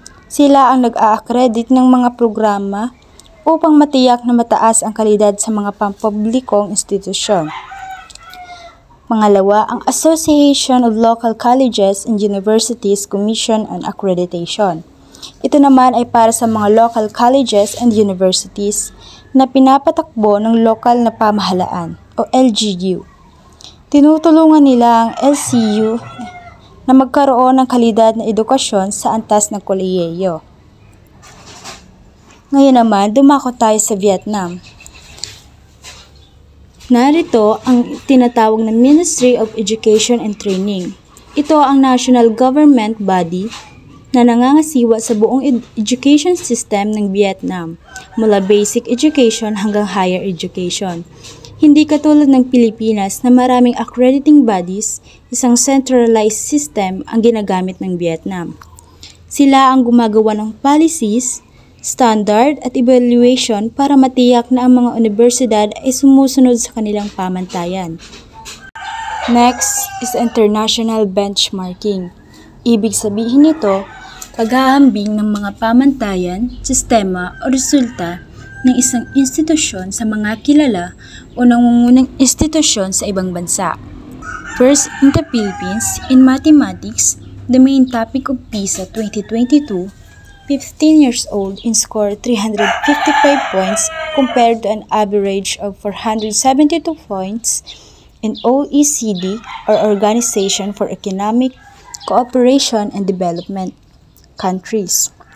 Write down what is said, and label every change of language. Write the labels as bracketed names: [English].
[Filipino] Sila ang nag-a-accredit ng mga programa upang matiyak na mataas ang kalidad sa mga pampublikong institusyon. Pangalawa, ang Association of Local Colleges and Universities Commission on Accreditation. Ito naman ay para sa mga [English] local colleges and universities [Filipino] na pinapatakbo ng lokal na pamahalaan o LGU. Tinutulungan nila ang LCU na magkaroon ng kalidad na edukasyon sa antas ng kolehiyo. Ngayon naman, dumako tayo sa Vietnam. Narito ang tinatawag na Ministry of Education and Training. Ito ang [English] national government body [Filipino] na nangangasiwa sa buong education system ng Vietnam, mula [English] basic education [Filipino] hanggang [English] higher education. [Filipino] Hindi katulad ng Pilipinas na maraming accrediting bodies, isang [English] centralized system [Filipino] ang ginagamit ng Vietnam. Sila ang gumagawa ng policies, standard at evaluation para matiyak na ang mga universidad ay sumusunod sa kanilang pamantayan. [English] Next is international benchmarking. [Filipino] Ibig sabihin nito, paghahambing ng mga pamantayan, sistema o resulta ng isang institusyon sa mga kilala o nangungunang institusyon sa ibang bansa. [English] First, in the Philippines, in mathematics, the main topic of PISA 2022, 15 years old and scored 355 points compared to an average of 472 points in OECD or Organization for Economic Cooperation and Development countries.